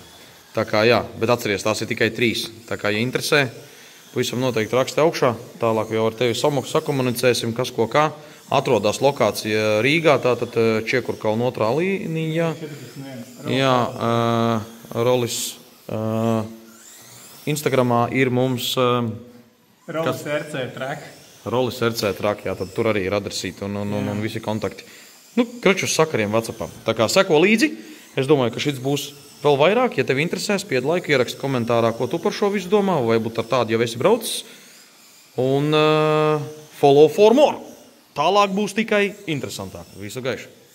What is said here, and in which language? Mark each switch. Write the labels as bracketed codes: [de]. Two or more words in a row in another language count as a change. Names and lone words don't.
[lv] Tā kā jā, bet atceries, tās ir tikai 3. Tā kā, ja interesē, pavisam noteikti raksti augšā. Tālāk jau ar tevi sakomunicēsim, kas ko kā. Atrodās lokācija Rīgā, tātad Čiekurkalna 2. līnijā. Jā, Rolis Instagramā ir mums... Rolis RC track. Rolis RC track, jā, tad tur arī ir adresīti un visi kontakti. Nu, kraču uz sakariem WhatsAppā. Tā kā seko līdzi, es domāju, ka šis būs vēl vairāk. Ja tev interesē, spied laiku, ieraksti komentārā, ko tu par šo visu domā, vai būt ar tādu jau esi braucis. [en] Un follow for more. [lv] Tālāk būs tikai interesantāk. Visu gaišu.